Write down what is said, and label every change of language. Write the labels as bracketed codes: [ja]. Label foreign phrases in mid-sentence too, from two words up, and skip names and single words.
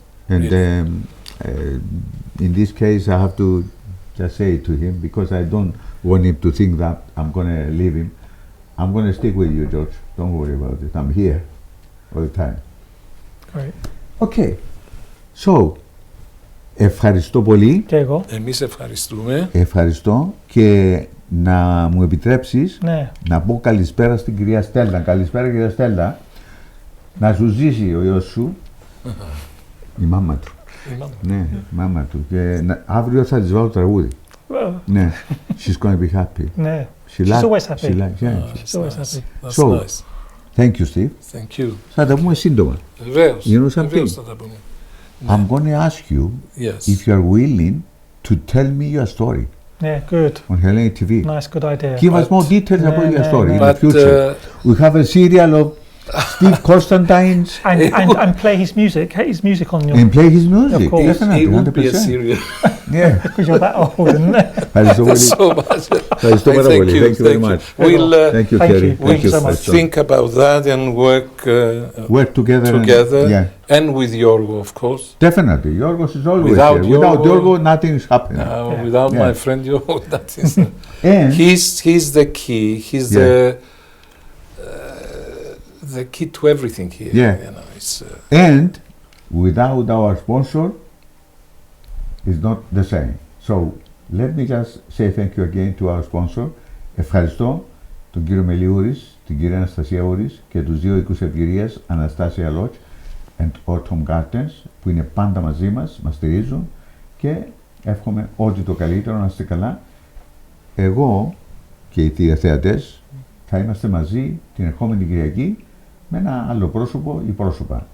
[en] And in this case, I have to just say it to him because I don't want him to think that I'm going to leave him. I'm going to stick with you, George. Don't worry about it. I'm here all the time. Great. Okay. So, [el] ευχαριστώ πολύ. Και εγώ. Εμείς ευχαριστούμε. Ευχαριστώ και να μου επιτρέψεις να πω καλησπέρα στην κυρία Στέλλα. Καλησπέρα κυρία Στέλλα. Να σου ζήσει ο γιος σου. Η μάμα του. Ναι, η μάμα του. Και αύριο θα της βάλω τραγούδι. Ναι, [en] she's going to be happy. Ναι, she's always happy. She's always happy. That's nice. Thank you, Steve. Thank you. [el] Θα τα πούμε σύντομα. Βεβαίως. [en] You know something? [el] Θα τα πούμε. [en] I'm going to ask you if you are willing to tell me your story. Yeah, good. On Hellenic TV. Nice, good idea. Give us more details about your story in the But, future. We have a serial of Steve Constantine. And play his music. His music on your. And play his music. Of course. Definitely, It would be a 100%. serial. Yeah. Because you're that old, isn't it? [el] Ευχαριστώ πολύ. [en] So much. [el] Ευχαριστώ πάρα πολύ. [en] Thank you very much. We'll Thank you, Thank Kerry. you. Thank you so much. think about that and Work together. and with Yorgo, of course. Definitely. Yorgos is always Without here. Without Yorgo, Yorgo, nothing is happening. Without my friend Yorgo, that is. And He's the key. He's the key to everything here. Yeah. You know, it's, and without our sponsor, it's not the same. So let me just say thank you again to our sponsor. [el] Ευχαριστώ τον κύριο Μελιούρης, την κυρία Αναστασία Ούρης και τους δύο οίκους ευγυρίας, Αναστάσια Lodge and Autumn Gardens, που είναι πάντα μαζί μας, μας στηρίζουν και εύχομαι ό,τι το καλύτερο, να είστε καλά. Εγώ και οι τηλεθεατές θα είμαστε μαζί την ερχόμενη Κυριακή με ένα άλλο πρόσωπο ή πρόσωπα.